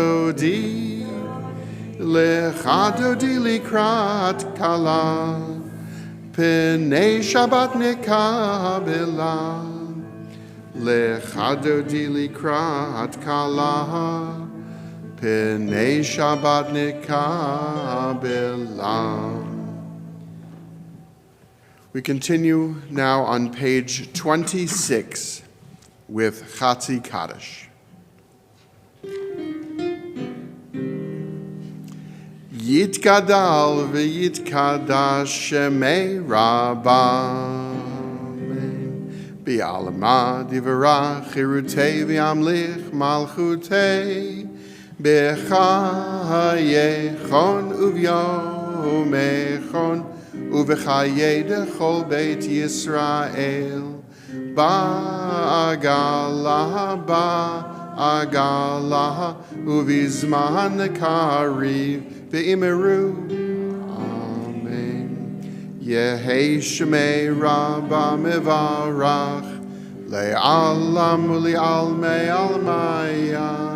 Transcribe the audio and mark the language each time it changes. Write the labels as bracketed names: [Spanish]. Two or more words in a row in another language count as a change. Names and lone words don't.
[Hebrew] דודי לקראת כלה, פני שבת נקבלה, לכה דודי לקראת כלה, פני שבת נקבלה. [English] We continue now on page 26 with Chatzi Kaddish. [Aramaic] יתגדל ויתקדש שמה רבא בעלמא דברא כרעותה וימליך מלכותה בחייכון וביומיכון ובחיי דכל בית ישראל בעגלא ובזמן קריב ואמרו, אמן. יהא שמה רבא מברך, לעלם ולעלמי עלמיא,